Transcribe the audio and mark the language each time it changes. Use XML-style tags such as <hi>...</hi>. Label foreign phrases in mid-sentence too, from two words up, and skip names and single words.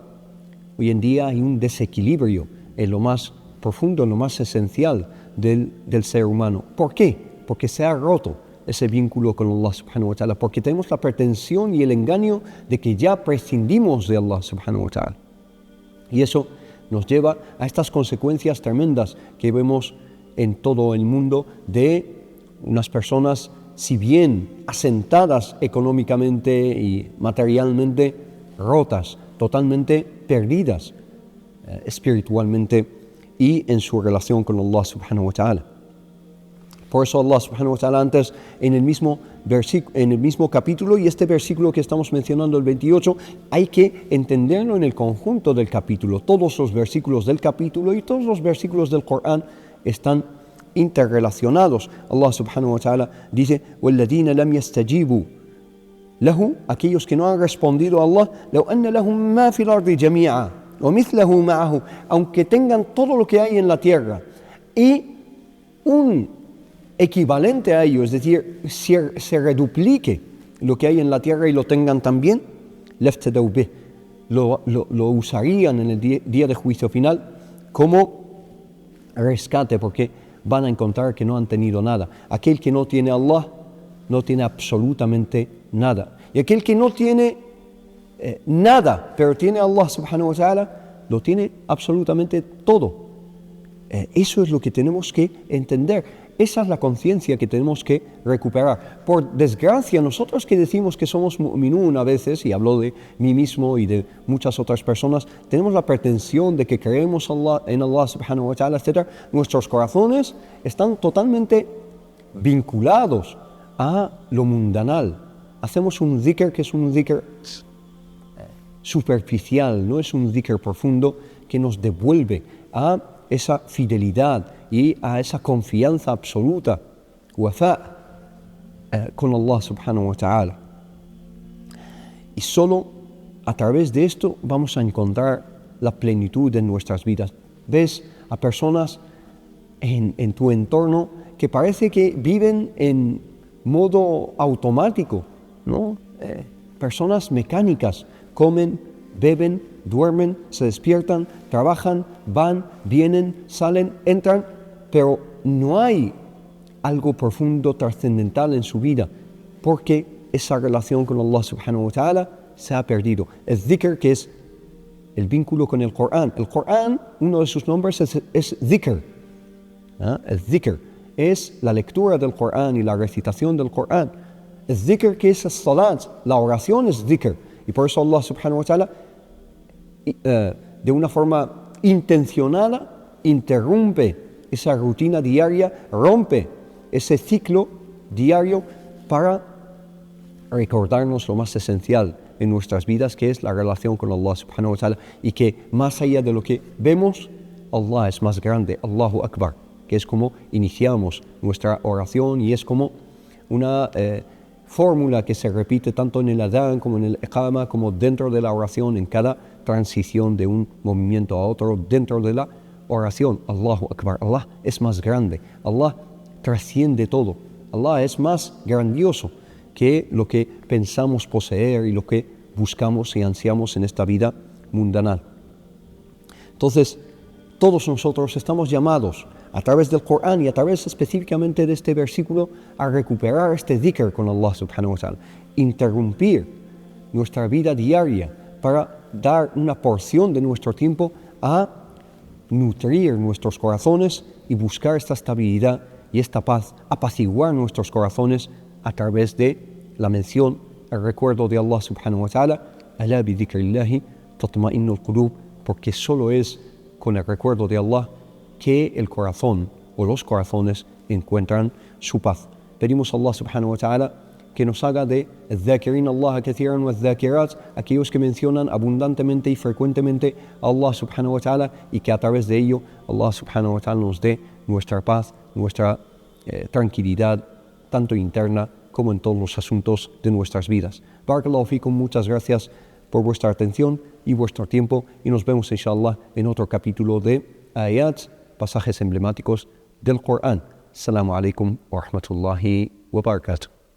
<es>Hoy en día hay un desequilibrio en lo más profundo, en lo más esencial del ser humano. ¿Por qué? Porque se ha roto ese vínculo con</es> <ar>الله سبحانه وتعالى,</ar> <es>porque tenemos la pretensión y el engaño de que ya prescindimos de</es> <ar>الله سبحانه وتعالى.</ar> <es>Y eso nos lleva a estas consecuencias tremendas que vemos en todo el mundo de unas personas, si bien asentadas económicamente y materialmente, rotas, totalmente perdidas espiritualmente y en su relación con</es> <ar>الله سبحانه وتعالى.</ar> <es>Por eso</es> <ar>الله سبحانه وتعالى</ar> <es>antes en el mismo capítulo, y este versículo que estamos mencionando, el 28, hay que entenderlo en el conjunto del capítulo. Todos los versículos del capítulo y todos los versículos del Corán están interrelacionados.</es> <ar>الله سبحانه وتعالى dice وَالَّذِينَ لَمْ يَسْتَجِيبُوا لَهُ,</ar> <es>aquellos que no han respondido a Allah,</es> <ar>لَوْ أَنَّ لَهُمْ مَا فِي الْأَرْضِ جَمِيعًا وَمِثْلَهُ مَعَهُ,</ar> <es>aunque tengan todo lo que hay en la tierra y un equivalente a ello, es decir, se reduplique lo que hay en la tierra y lo tengan también,</es> <ar>لَافْتَدَوْا بِهِ,</ar> <es>lo usarían en el día de juicio final como rescate, porque van a encontrar que no han tenido nada. Aquel que no tiene a Allah no tiene absolutamente nada, y aquel que no tiene nada pero tiene a</es> <ar>الله سبحانه وتعالى,</ar> <es>lo tiene absolutamente todo. Eso es lo que tenemos que entender. Esa es la conciencia que tenemos que recuperar. Por desgracia, nosotros que decimos que somos mu'minun a veces, y hablo de mí mismo y de muchas otras personas, tenemos la pretensión de que creemos en</es> <ar>الله سبحانه وتعالى,</ar> <es>etc. Nuestros corazones están totalmente vinculados a lo mundanal. Hacemos un dhikr que es un dhikr superficial, no es un dhikr profundo que nos devuelve a esa fidelidad y a esa confianza absoluta, wafa, con</es> <ar>الله سبحانه وتعالى.</ar> <es>Y solo a través de esto vamos a encontrar la plenitud en nuestras vidas. Ves a personas en tu entorno que parece que viven en modo automático, ¿no? Personas mecánicas, comen, beben, duermen, se despiertan, trabajan, van, vienen, salen, entran, pero no hay algo profundo, trascendental en su vida, porque esa relación con</es> <ar>الله سبحانه وتعالى</ar> <es>se ha perdido. El dhikr, que es el vínculo con el Corán. El Corán, uno de sus nombres es dhikr. El dhikr es la lectura del Corán y la recitación del Corán. El dhikr, que es el salat, la oración es dhikr. Y por eso</es> <ar>الله سبحانه وتعالى,</ar> <es>de una forma intencionada, interrumpe esa rutina diaria, rompe ese ciclo diario para recordarnos lo más esencial en nuestras vidas, que es la relación con</es> <ar>الله سبحانه وتعالى,</ar> <es>y que más allá de lo que vemos, Allah es más grande,</es> <ar>الله أكبر,</ar> <es>que es como iniciamos nuestra oración y es como una fórmula que se repite tanto en el adán como en el iqama, como dentro de la oración, en cada transición de un movimiento a otro dentro de la oración.</es> <ar>الله أكبر,</ar> <es>Allah es más grande, Allah trasciende todo, Allah es más grandioso que lo que pensamos poseer y lo que buscamos y ansiamos en esta vida mundanal. Entonces, todos nosotros estamos llamados a través del Corán y a través específicamente de este versículo a recuperar este dhikr con</es> <ar>الله سبحانه وتعالى,</ar> <es>interrumpir nuestra vida diaria para dar una porción de nuestro tiempo a nutrir nuestros corazones y buscar esta estabilidad y esta paz, apaciguar nuestros corazones a través de la mención, el recuerdo de</es> <ar>الله سبحانه وتعالى, ألا بذكر الله تطمئن القلوب,</ar> <es>porque solo es con el recuerdo de Allah que el corazón o los corazones encuentran su paz. Pedimos a</es> <ar>الله سبحانه وتعالى</ar> <es>que nos haga de</es> <ar>الذاكرين الله كثيرا والذاكرات,</ar> <es>aquellos que mencionan abundantemente y frecuentemente a</es> <ar>الله سبحانه وتعالى,</ar> <es>y que a través de ello</es> <ar>الله سبحانه وتعالى</ar> <es>nos dé nuestra paz, nuestra tranquilidad, tanto interna como en todos los asuntos de nuestras vidas.</es> <ar>بارك الله فيكم,</ar> <es>muchas gracias por vuestra atención y vuestro tiempo, y nos vemos inshallah en otro capítulo de Ayat, pasajes emblemáticos del Corán.</es> <ar>السلام عليكم ورحمة الله وبركاته.</ar>